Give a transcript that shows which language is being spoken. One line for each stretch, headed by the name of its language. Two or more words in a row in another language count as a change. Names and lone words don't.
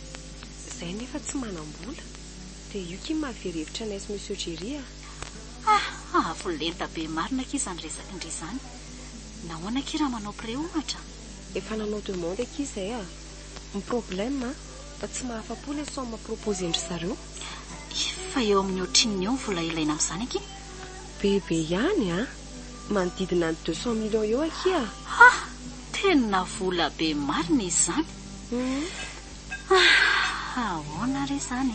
Malagasy: Zay nefa tsy manam-bola. Dia io ki mahaverevitra anaizy monsieur Jerry volenta be marina ki izany resaka indry izany. Nahoana ki raha manao pré ohatra. Efa nanao demande ki izay ny problème fa tsy mahafa-po
French: le somme propose
Malagasy: endry zareo. Fa eo amin'ny ohatrin'ny eo vola ilaina amin'izany aky. Bebe ihany manodidina ny 200 millions eo aky tena vola be marina izany. Ahoana re izany